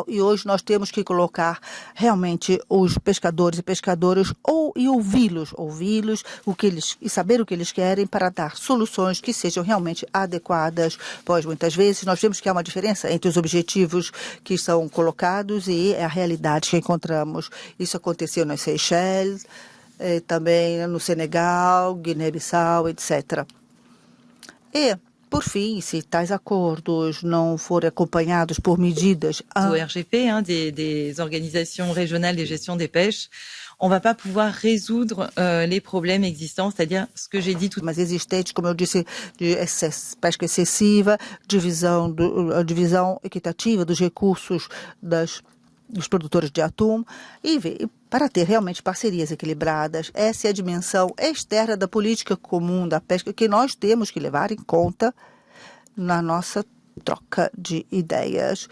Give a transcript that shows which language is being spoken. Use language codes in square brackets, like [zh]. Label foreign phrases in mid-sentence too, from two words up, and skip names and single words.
[pt] E hoje nós temos que colocar realmente os pescadores e pescadoras e ouvi-los e saber o que eles querem para dar soluções que sejam realmente adequadas, pois muitas vezes nós vemos que há uma diferença entre os objetivos que são colocados e a realidade que encontramos. Isso aconteceu nas Seychelles, também no Senegal, Guiné-Bissau, etc. E, por fim, se tais acordos não forem acompanhados por medidas... [fr] Do RGP, des organisations régionales de gestion des pêches, on ne va pas pouvoir résoudre les problèmes existants, c'est-à-dire ce que j'ai dit tout. [pt] Mas existentes, como eu disse, de pesca excessiva, divisão equitativa dos recursos dos produtores de atum e para ter realmente parcerias equilibradas. Essa é a dimensão externa da política comum da pesca que nós temos que levar em conta na nossa troca de ideias.